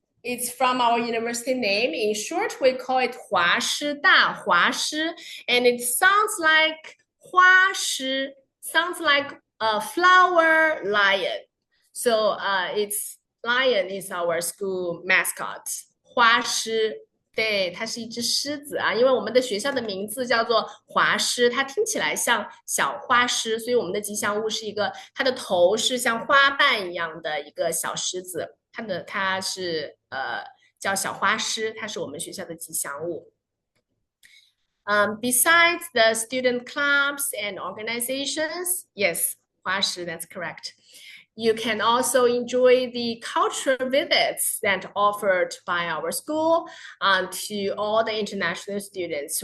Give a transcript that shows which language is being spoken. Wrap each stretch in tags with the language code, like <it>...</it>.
<en>it's from our university name. In short, we call it 华师大, 华师, and it sounds like 花师, sounds like a flower lion. So it's lion is our school mascot.</en> <zh>花师，对，它是一只狮子啊，因为我们的学校的名字叫做华师，它听起来像小花狮，所以我们的吉祥物是一个，它的头是像花瓣一样的一个小狮子，它是叫小花狮，它是我们学校的吉祥物。</zh> <en>Besides the student clubs and organizations, yes, 花师, that's correct. You can also enjoy the cultural visits that offered by our school to all the international students.</en>